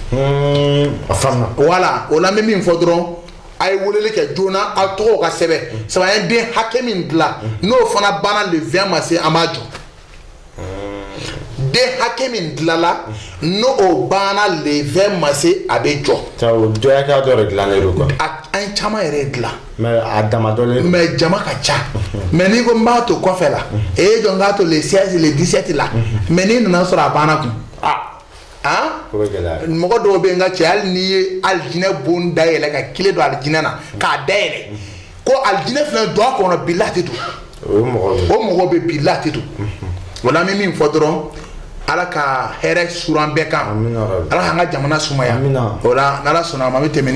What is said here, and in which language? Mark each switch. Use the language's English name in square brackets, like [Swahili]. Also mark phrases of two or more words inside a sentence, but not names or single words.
[Bambara] voilà o la n bɛ min fɔ dɔrɔn a ye weleli kɛ joona aw tɔgɔw ka sɛbɛn sabu an ye den hakɛ min dilan n'o fana banna le 20 ma se an b'a jɔ den hakɛ min dilala n'o banna le 20 ma se a bɛ jɔ. Jɔyaka dɔ de dilannen don quoi. An ye caman yɛrɛ dilan. Mais a dama dɔlen. Mais jama ka ca. Mais n'i ko n b'a to kɔfɛ la e ye jɔ n k'a to le 16 le 17 la mais n'i nana sɔrɔ a banna kun. Mɔgɔ dɔw bɛ yen n ka cɛ hali n'i ye alijinɛ bon dayɛlɛ ka kile don alijinɛ na k'a dayɛlɛ ko alijinɛ filɛ don a kɔnɔ bilahi tɛ don. O mɔgɔ bɛ bilahi tɛ don. O la an bɛ min fɔ dɔrɔn ala ka hɛrɛ suran bɛɛ kan ala k'an ka jamana sumaya o la n'ala sɔnna a ma an bɛ tɛmɛ ni.